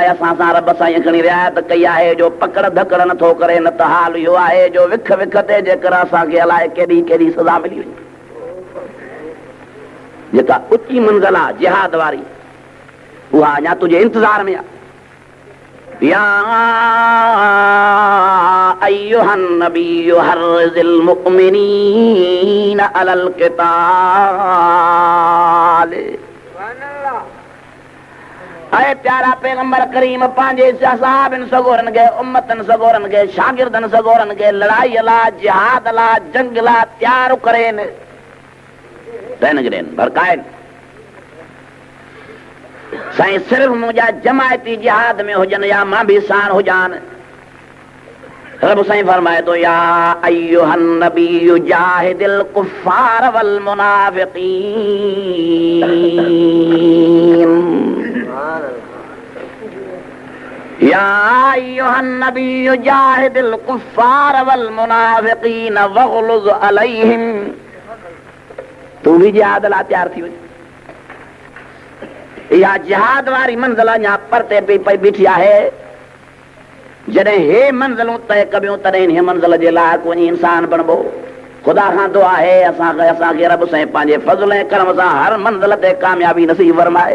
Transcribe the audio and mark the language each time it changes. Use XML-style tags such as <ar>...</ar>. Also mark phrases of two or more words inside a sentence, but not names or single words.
<sd>असां सां रब साईं खणी रिआयत कई आहे जो पकड़ धकड़ नथो करे। न त हाल इहो आहे जो विख विख ते जेकर असांखे अलाए केॾी केॾी सज़ा मिली वई। जेका ऊची मंज़िल आहे जिहाद वारी, उहा अञा तुंहिंजे इंतज़ार में आहे।</sd> <ar>يا أيها النبي حرض المؤمنين على القتال.</ar> <sd>ऐं प्यारा पैगंबर करीम पंहिंजे सहाबनि सगोरनि खे, उम्मतनि सगोरनि खे, शागिर्दनि सगोरनि खे लड़ाई लाइ, जिहाद लाइ, जंग लाइ तयारु करेनि, भड़काइनि। साईं सिर्फ़ मुंहिंजा जमायती जिहाद में हुजनि या मां बि साण हुजान। रब साईं फरमाए थो</sd> <ar>يا أيها النبي جاهد الكفار والمنافقين. يا أيها النبي جاهد الكفار والمنافقين واغلظ عليهم.</ar> <sd>तू भी जिहाद लाइ तयार थी वञ। इहा जिहाद वारी मंज़िल अञा परते पई बीठी आहे। जॾहिं हे मंज़िलूं तय कबियूं तॾहिं हिन मंज़िल जे लाइक़ु वञी इंसान बणबो। ख़ुदा खां दुआ आहे असांखे रब साईं पंहिंजे फज़ल ऐं करम सां हर मंज़िल ते कामयाबी नसीब फरमाए।</sd>